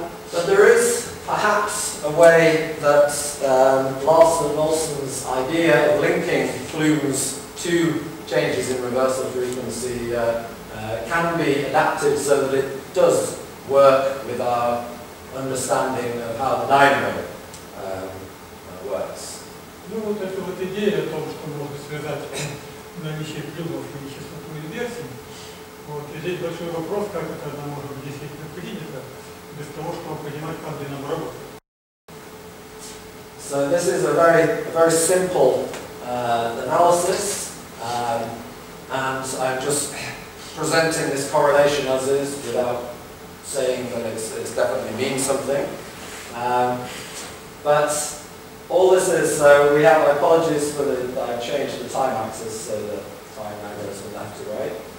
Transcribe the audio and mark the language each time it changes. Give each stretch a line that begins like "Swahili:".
English: But there is perhaps a way that Larson and Olsen's idea of linking plumes to changes in reversal frequency can be adapted so that it does work with our understanding of how the dynamo works.
Russian: Ну вот эта вот идея о том, что можно связать наличие плюмов и частоту инверсии, вот, и здесь большой вопрос, как это она может быть действительно принято, без того, чтобы понимать, как динамо работает.
English: So this is a very simple analysis, and I'm just presenting this correlation as is without saying that it's definitely means something. But all this is, so we have, apologies for the, I've changed the time axis so that time now goes from left to right.